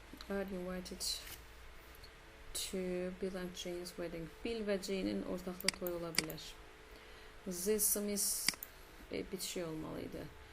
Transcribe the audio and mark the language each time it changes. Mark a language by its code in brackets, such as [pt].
[en] Are you invited to Bill and Jane's wedding? [az] Bill və Jane'in ortaqlı toyu ola bilər. The Smith bitişik olmalıydı.